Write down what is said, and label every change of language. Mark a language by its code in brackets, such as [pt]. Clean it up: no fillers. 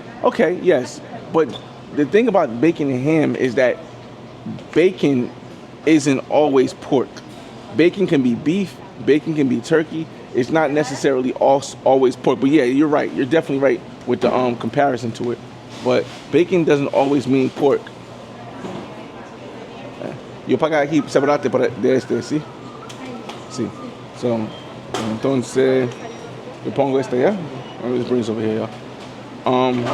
[en] Okay, yes, but the thing about bacon and ham is that bacon isn't always pork. Bacon can be beef, bacon can be turkey. It's not necessarily always pork. But yeah, you're right. You're definitely right with the comparison to it. But bacon doesn't always mean pork. [es] Yo paga aquí separate de este, ¿sí? Sí. So, entonces, yo pongo este ya. [en] Let me just bring this over here, y'all.